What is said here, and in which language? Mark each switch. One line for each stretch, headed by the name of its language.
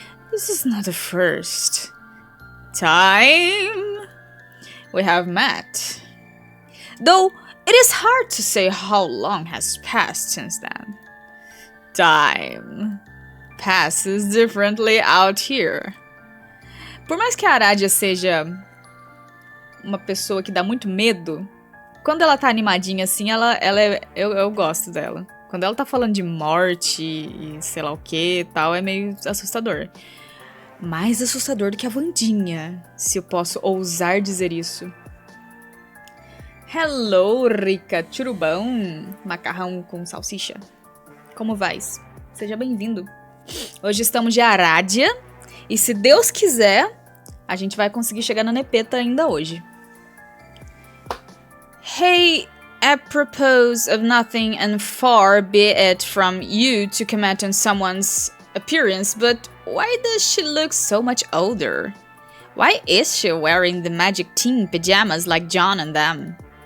English: This is not the first time we have met. Though it is hard to say how long has passed since then. Time passes differently out here.
Portuguese: Por mais que a Aradia seja uma pessoa que dá muito medo, quando ela tá animadinha assim, eu gosto dela. Quando ela tá falando de morte e sei lá o que e tal, é meio assustador. Mais assustador do que a Wandinha, se eu posso ousar dizer isso. Hello, rica churubão, macarrão com salsicha. Como vais? Seja bem-vindo. Hoje estamos de Aradia e se Deus quiser, a gente vai conseguir chegar na Nepeta ainda hoje.
English: Hey, apropos of nothing and far be it from you to comment on someone's appearance, but why does she look so much older? Why is she wearing the magic teen pajamas like John and them?